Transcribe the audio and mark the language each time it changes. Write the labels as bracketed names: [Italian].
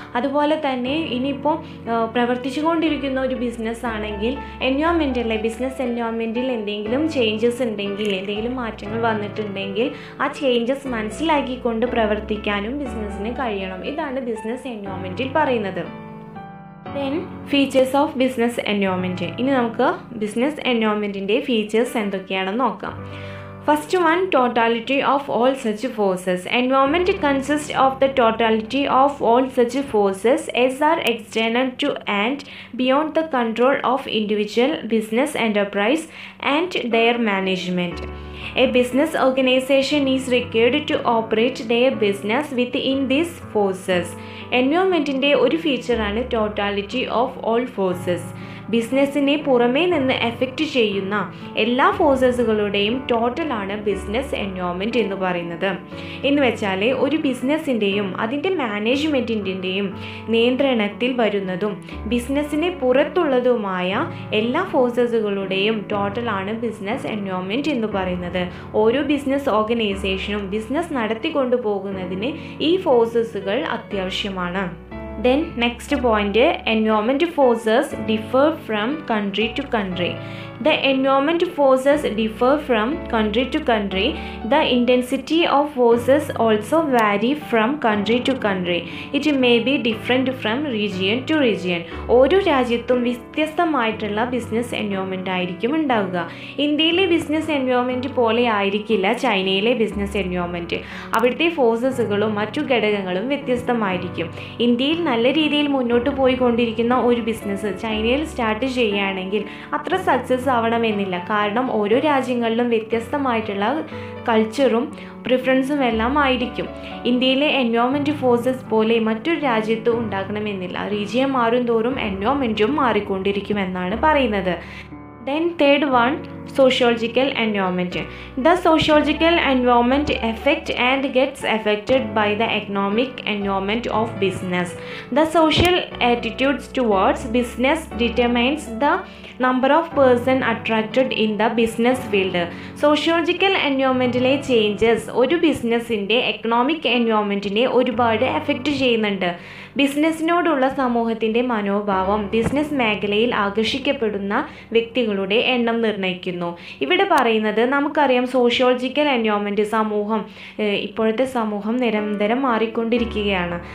[Malayalam] അതുപോലെ തന്നെ ഇനിയിപ്പോൾ പ്രവർത്തിച്ചു കൊണ്ടിരിക്കുന്ന ഒരു ബിസിനസ് ആണെങ്കിൽ എൻവയോൺമെൻറ്റല്ലേ, ബിസിനസ് എൻവയോൺമെൻറ്റിൽ എന്തെങ്കിലും ചേഞ്ചസ് ഉണ്ടെങ്കിൽ, എന്തെങ്കിലും മാറ്റങ്ങൾ വന്നിട്ടുണ്ടെങ്കിൽ ആ ചേഞ്ചസ് മനസ്സിലാക്കിക്കൊണ്ട് പ്രവർത്തിക്കാനും ബിസിനസ്സിന് കഴിയണം. ഇതാണ് ബിസിനസ് എൻവയോൺമെൻറ്റിൽ പറയുന്നത്. [English] Then features of business environment. [Malayalam] ഇനി നമുക്ക് ബിസിനസ് എൻവയോൺമെൻറ്റിൻ്റെ ഫീച്ചേഴ്സ് എന്തൊക്കെയാണെന്ന് നോക്കാം. [English] First one, totality of all such forces. Environment consists of the totality of all such forces as are external to and beyond the control of individual business enterprise and their management. A business organization is required to operate their business within these forces. [Malayalam] എൻവയോൺമെൻറ്റിൻ്റെ ഒരു ഫീച്ചറാണ് [English] Totality of all forces. [Malayalam] ബിസിനസ്സിനെ പുറമേ നിന്ന് effect ചെയ്യുന്ന എല്ലാ ഫോഴ്സസുകളുടെയും ടോട്ടലാണ് business environment എന്ന് പറയുന്നത്. എന്ന് വെച്ചാൽ ഒരു ബിസിനസ്സിൻ്റെയും അതിൻ്റെ മാനേജ്മെൻറ്റിൻ്റെയും നിയന്ത്രണത്തിൽ വരുന്നതും ബിസിനസ്സിന് പുറത്തുള്ളതുമായ എല്ലാ ഫോഴ്സസുകളുടെയും ടോട്ടലാണ് ബിസിനസ് എൻവയോൺമെൻറ്റ് എന്ന് പറയുന്നത്. ഓരോ ബിസിനസ് ഓർഗനൈസേഷനും ബിസിനസ് നടത്തിക്കൊണ്ടു പോകുന്നതിന് ഈ ഫോഴ്സസുകൾ അത്യാവശ്യമാണ്. [English] Then next point, environment forces differ from country to country. The environment forces differ from country to country. The intensity of forces also vary from country to country. It may be different from region to region. [Malayalam] ഓരോ രാജ്യത്തും വ്യത്യസ്തമായിട്ടുള്ള business environment ആയിരിക്കും ഉണ്ടാവുക. ഇന്ത്യയിലെ business environment പോലെ ആയിരിക്കില്ല ചൈനയിലെ business environment. അവിടുത്തെ ഫോഴ്സസുകളും മറ്റു ഘടകങ്ങളും വ്യത്യസ്തമായിരിക്കും. ഇന്ത്യയിൽ നല്ല രീതിയിൽ മുന്നോട്ട് പോയിക്കൊണ്ടിരിക്കുന്ന ഒരു ബിസിനസ് ചൈനയിൽ സ്റ്റാർട്ട് ചെയ്യുകയാണെങ്കിൽ അത്ര സക്സസ് ആവണമെന്നില്ല. കാരണം ഓരോ രാജ്യങ്ങളിലും വ്യത്യസ്തമായിട്ടുള്ള കൾച്ചറും പ്രിഫറൻസും എല്ലാം ആയിരിക്കും. ഇന്ത്യയിലെ എൻവയോൺമെൻറ്റ് ഫോഴ്സസ് പോലെ മറ്റൊരു രാജ്യത്തും ഉണ്ടാകണമെന്നില്ല. റീജിയൻ മാറും തോറും എൻവയോൺമെൻറ്റും മാറിക്കൊണ്ടിരിക്കുമെന്നാണ് പറയുന്നത്. [English] Then third one, sociological environment. The sociological environment affects and gets affected by the economic environment of business. The social attitudes towards business determines the number of persons attracted in the business field. [Malayalam] Sociological എൻവയോൺമെൻറ്റിലെ changes ഒരു ബിസിനസ്സിൻ്റെ economic എൻവയോൺമെൻറ്റിനെ ഒരുപാട് effect ചെയ്യുന്നുണ്ട്. ബിസിനസ്സിനോടുള്ള സമൂഹത്തിൻ്റെ മനോഭാവം business മേഖലയിൽ ആകർഷിക്കപ്പെടുന്ന വ്യക്തികളുടെ എണ്ണം നിർണ്ണയിക്കുന്നു. ഇവിടെ പറയുന്നത് നമുക്കറിയാം, സോഷ്യോളജിക്കൽ എൻവയോൺമെൻറ്റ് ഇപ്പോഴത്തെ സമൂഹം നിരന്തരം മാറിക്കൊണ്ടിരിക്കുകയാണ്.